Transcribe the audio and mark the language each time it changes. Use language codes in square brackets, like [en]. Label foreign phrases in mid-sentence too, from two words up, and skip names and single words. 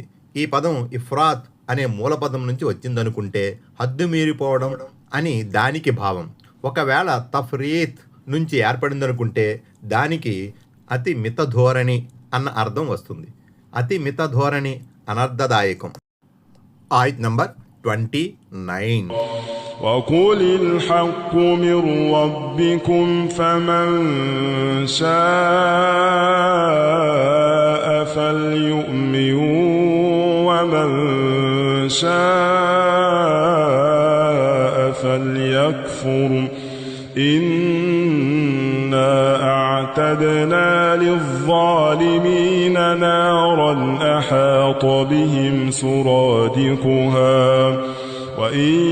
[te] ఈ పదం ఇఫ్రాత్ అనే మూల పదం నుంచి వచ్చిందనుకుంటే హద్దు మీరిపోవడం అని దానికి భావం. ఒకవేళ తఫ్రీత్ నుంచి ఏర్పడిందనుకుంటే దానికి అతి మిత ధోరణి అన్న అర్థం వస్తుంది. అతి మిత ధోరణి అనర్థదాయకం. ఆయత్ నంబర్ 29. [ar] وقل الحق من ربكم فمن شاء فليؤمن ومن شاء فليكفر إنا أعتدنا للظالمين نارا أحاط بهم سرادقها وإن